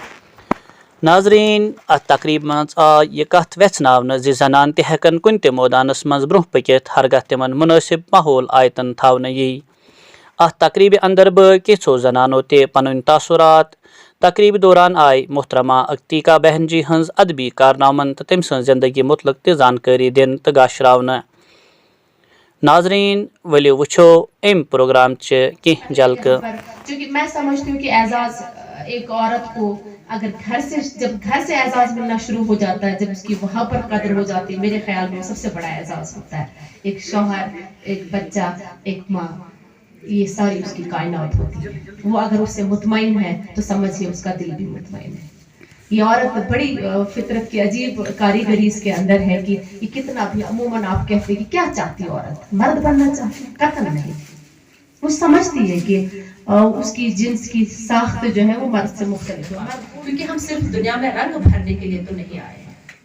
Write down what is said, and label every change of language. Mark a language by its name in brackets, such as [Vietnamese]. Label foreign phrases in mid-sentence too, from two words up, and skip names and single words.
[Kashmiri] ناظریٖن اتھ تقریٖبہِ منٛز آے یہِ کتھ ویژھناونہٕ زِ زنانہٕ تہِ ہٮ۪کن کُنہِ تہِ مٲدانس منٛز برونٛہہ پٔکِتھ ہرگاہ تِمن مُنٲسِب ماحول آیتن تھاونہٕ یی اتھ تقریٖبہِ انٛدر بٲگۍ کینٛژھو زنانو تہِ پنٕنۍ تاثرات تقریٖبہِ دوران آیہِ محترمہ عتیقہ بہن جی ہٕنٛز ادبی کارنامن تہٕ تٔمۍ سٕنٛز زندگی متعلق تہِ زانکٲری دِنہٕ تہٕ گاشراونہٕ ناظریٖن ؤلِو وٕچھو امہِ پروگرامچہِ کینٛہہ جلکہٕ [Urdu] چونکہ میں سمجھتی ہوں کہ اعزاز ایک عورت کو اگر جب گھر سے اعزاز ملنا شروع ہو جاتا ہے جب اس کی وہاں پر قدر ہو جاتی ہے میرے خیال میں وہ سب سے بڑا اعزاز ہوتا ہے ایک شوہر ایک بچہ ایک ماں یہ ساری اس کی کائنات ہوتی ہے وہ اگر اس سے مطمئن ہے تو سمجھیے اس کا دل بھی مطمئن ہے یہ عورت بڑی فطرت کی عجیب کاریگری اس کے اندر ہے کہ یہ کتنا بھی عموماً آپ کہتے ہیں کہ کیا چاہتی عورت مرد بننا چاہتی قطعاً نہیں وہ سمجھتی ہے کہ اس کی جنس کی ساخت جو ہے وہ مرد سے مختلف ہے کیونکہ ہم صرف دنیا میں رنگ بھرنے کے لیے تو نہیں آئے ہیں